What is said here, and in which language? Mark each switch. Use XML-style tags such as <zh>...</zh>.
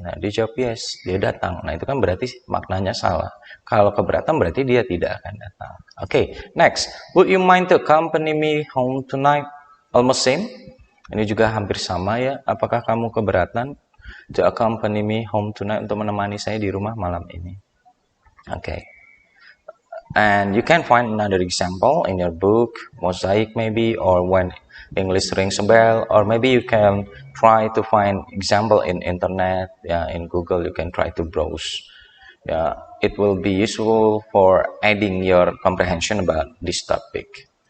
<id>Nah, dia jawab yes, dia datang. Nah, itu kan berarti maknanya salah. Kalau keberatan berarti dia tidak akan datang.</id> <en>Oke, next. Would you mind to accompany me home tonight? Almost same.</en> <id>Ini juga hampir sama ya. Apakah kamu keberatan</id> <en>to accompany me home tonight,</en> <id>untuk menemani saya di rumah malam ini?</id> <en>Okay. And you can find another example in your book, Mosaic maybe, or when English rings a bell, or maybe you can try to find example in internet, in Google you can try to browse. It will be useful for adding your comprehension about this topic.</en>